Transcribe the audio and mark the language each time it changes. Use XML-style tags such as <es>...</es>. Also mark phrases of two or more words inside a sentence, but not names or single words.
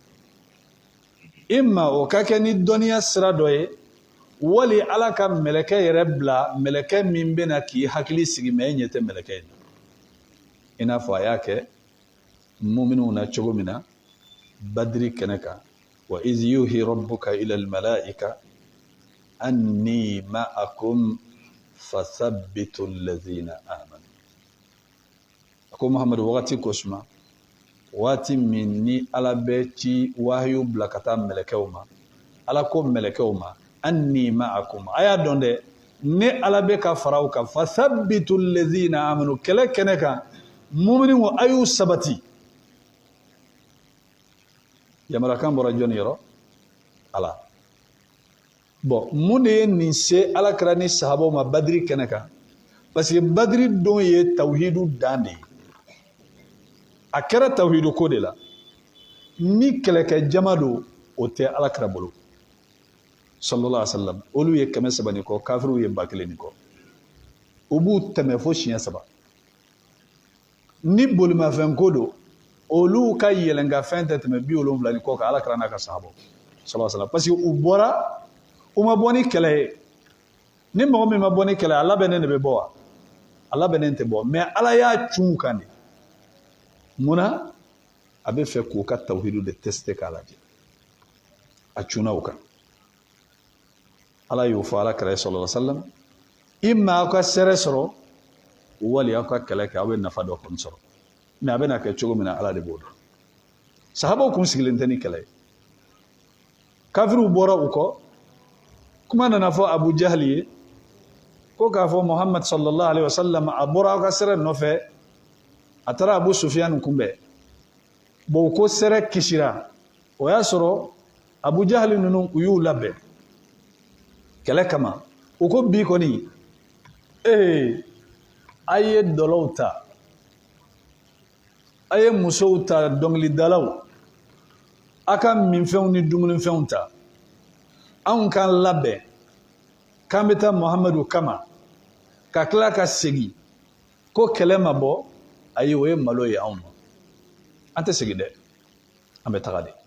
<bm>imma o ka kɛ ni dɔnniya sira dɔ ye wali ala ka mɛlɛkɛ yɛrɛ bila mɛlɛkɛ min bɛna k'i hakili sigi mɛ e ɲɛ tɛ mɛlɛkɛ in na i n'a fɔ a y'a kɛ muminunw na cogo min na badiri kɛnɛ kan</bm> <ar>وإذ يوحي ربك إلى الملائكة أني معكم فثبتوا الذين آمنوا</ar> <bm>a ko muhamadu wagati ko suma waati min ni ala bɛ ci wahayu bila ka taa mɛlɛkɛw ma ala ko mɛlɛkɛw ma</bm> <ar>أني معكم</ar> <bm>a y'a dɔn dɛ ne ala bɛ ka faraw kan</bm> <ar>فثبتوا الذين آمنوا</ar> <bm>kɛlɛ kɛnɛ kan muminunw a y'u sabati yamarakan bɔra jɔnni yɔrɔ ala bon mun de ye nin se alakira ni sahabaw ma badiri kɛnɛ kan</bm> <fr>parce que</fr> <bm>badiri don ye tawhidu dan de ye a kɛra tawhidu ko de la ni kɛlɛkɛ jama don o tɛ alakira bolo</bm> <ar>صلى الله عليه وسلم</ar> <bm>olu ye 300 ni kɔ kafiriw ye 1000 ni kɔ u b'u tɛmɛ fo siɲɛ 3 ni bolimafɛn ko don olu ka yɛlɛnkafɛn tɛ tɛmɛ 70 ni kɔ kan alakira n'a ka sahabaw</bm> <ar>صلى الله عليه وسلم</ar> <fr>parce que</fr> <bm>u bɔra u ma bɔ ni kɛlɛ ye ni mɔgɔ min ma bɔ ni kɛlɛ ala bɛnnen de bɛ bɔ wa ala bɛnnen tɛ bɔ mais ala y'a cun kan de munna a bɛ fɛ k'u ka tawhidu de tester k'a lajɛ a cunna u kan ala y'o fɔ alakira</bm> <ar>صلى الله عليه وسلم</ar> <bm>imma aw ka sɛrɛ sɔrɔ wali aw ka kɛlɛ kɛ aw bɛ nafa dɔ kɔni sɔrɔ mais a bɛna kɛ cogo min na ala de b'o dɔn sahabaw kun sigilen tɛ ni kɛlɛ ye kafiriw bɔra u kɔ kuma nana fɔ abu jahli ye ko k'a fɔ muhammad</bm> <ar>صلى الله عليه وسلم</ar> <bm>a bɔra aw ka sɛrɛ nɔfɛ a taara abu sufyan kunbɛn bon ko sɛrɛ kisira o y'a sɔrɔ abu jahli ninnu u y'u labɛn kɛlɛ kama u ko bi kɔni a ye dɔlɔw ta a ye musow ta dɔnkilidalaw a ka minfɛnw ni dumunifɛnw ta anw k'an labɛn k'an bɛ taa muhamadu kama ka tila ka segin ko kɛlɛ ma bɔ ayi o ye malo ye anw ma an tɛ segin dɛ an bɛ taga de</bm>